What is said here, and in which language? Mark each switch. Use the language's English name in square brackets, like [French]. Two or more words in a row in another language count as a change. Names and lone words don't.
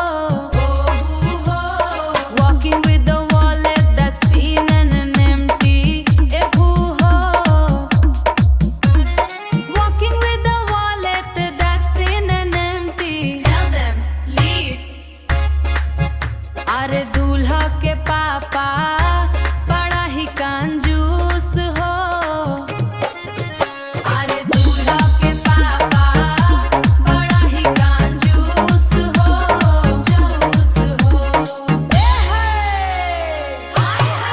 [English] Walking with the wallet that's seen and empty. एभू हो। Walking with the wallet that's thin and empty. Tell them, lead. [Bhojpuri] अरे दूल्हा के पापा बड़ा ही कंजूस हो। अरे दूल्हा के पापा बड़ा ही कंजूस हो। जूस हो। हाय हाय।